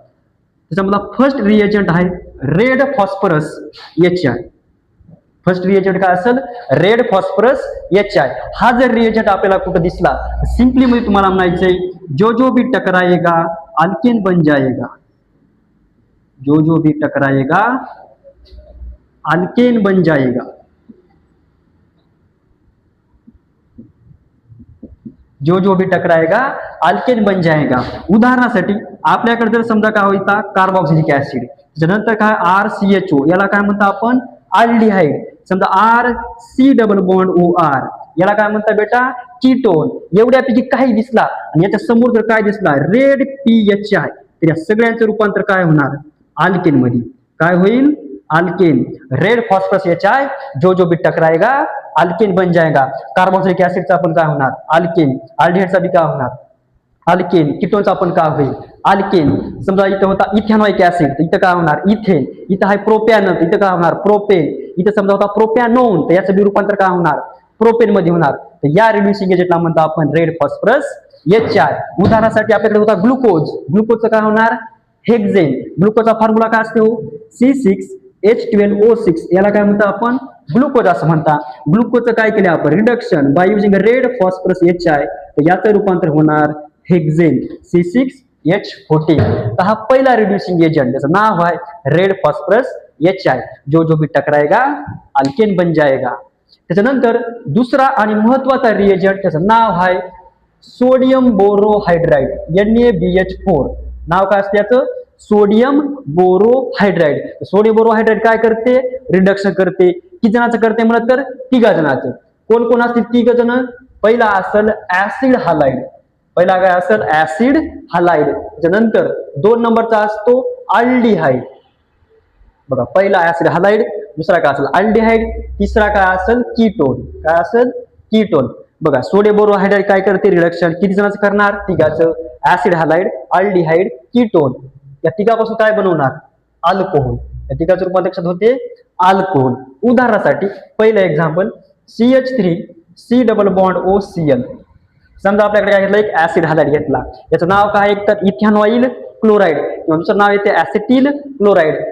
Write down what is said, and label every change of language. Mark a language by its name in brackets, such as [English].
[Marathi] त्याच्यामधला first reagent आहे red phosphorus HI. First reagent काय असेल, रेड फॉस्फरस HI. हा जर रिएजंट आपल्याला कुठं दिसला, सिंपली म्हणजे तुम्हाला म्हणायचंय, [Hindi] जो भी टकराएगा अल्केन बन जाएगा. जो भी टकराएगा अल्केन बन जाएगा. जो भी टकराएगा अल्केन बन जाएगा. [Marathi] उदाहरणासाठी आपल्याकडे जर समजा काय होता, कार्बोक्सिलिक ऍसिड, त्याच्यानंतर काय RCHO, याला काय म्हणतो आपण, अल्डिहाइड. समजा RC डबल बॉन्ड OR, याला काय म्हणतात बेटा, कीटोन. एवढ्यापैकी काही दिसला आणि याच्या समोर जर काय दिसला, रेड PHI, तर या सगळ्यांचं रूपांतर काय होणार, अल्केन मध्ये. काय होईल, अल्केन. [Hindi] रेड फॉस्फरस HI, जो भी टकराएगा अल्केन बन जाएगा. [Marathi] कार्बोक्सिलिक ऍसिडचा आपण काय होणार, अल्केन. अल्डिहाइडचा बी काय होणार, अल्केन. कीटोनचा आपण काय होईल, अल्केन. समजा इथं होता इथेनॉइक ऍसिड, तर इथं काय होणार, इथेन. इथं आहे प्रोपॅन, तर इथं काय होणार, प्रोपेन. इथं समजा होता प्रोपॅनोन, तर याचं बी रूपांतर काय होणार, प्रोपेन मध्ये होणार. तर या रिड्युसिंग एजंटला म्हणतो आपण रेड फॉस्फरस HI. उदाहरणासाठी आपल्याकडे होता ग्लुकोज. ग्लुकोजचं काय होणार, हेक्झेन. ग्लुकोजचा फॉर्म्युला काय असतो, C6H12O6, याला काय म्हणतो आपण, ग्लुकोज असं म्हणता. ग्लुकोजचं काय केलं आपण, reduction by using red phosphorus HI, तर याचं रूपांतर होणार हेक्झेन, C6H14. तर हा पहिला रिड्युसिंग एजंट, त्याचं नाव आहे रेड फॉस्फरस HI. [Hindi] जो भी टकराएगा अल्केन बन जाएगा. [Marathi] त्याच्यानंतर दुसरा आणि महत्वाचा रिएजंट, त्याचं नाव आहे सोडियम बोरोहायड्राइड, NaBH4. नाव काय असते याचं, सोडियम बोरोहायड्राइड. सोडियम बोरोहायड्राइड काय करते, रिडक्शन करते. किती जणांचं करते म्हणत तर, 3 जणांचं. कोण कोण असतील 3 जण, पहिला असेल ऍसिड हालाइड. पहिला काय असेल, ऍसिड हालाइड. त्याच्यानंतर 2 नंबरचा असतो अल्डिहाइड. बघा, पहिला ऍसिड हालाइड, दुसरा काय असेल अल्डिहाइड, तिसरा काय असेल कीटोन. काय असेल, कीटोन. बघा, सोडियम बोरोहायड्राइड काय करते, रिडक्शन. किती जणांचं करणार, 3. Acid halide, aldehyde, ketone. या 3पासून काय बनवणार, अल्कोहोल. या 3चं रूपांतर होते अल्कोहोल. उदाहरणासाठी पहिलं example, CH3C double bond OCl. समजा आपल्याकडे काय घेतलं, एक ऍसिड हालाइड घेतला, याचं नाव काय, एक तर इथेनॉइल क्लोराइड किंवा दुसरं नाव येते ऍसिटिल क्लोराइड.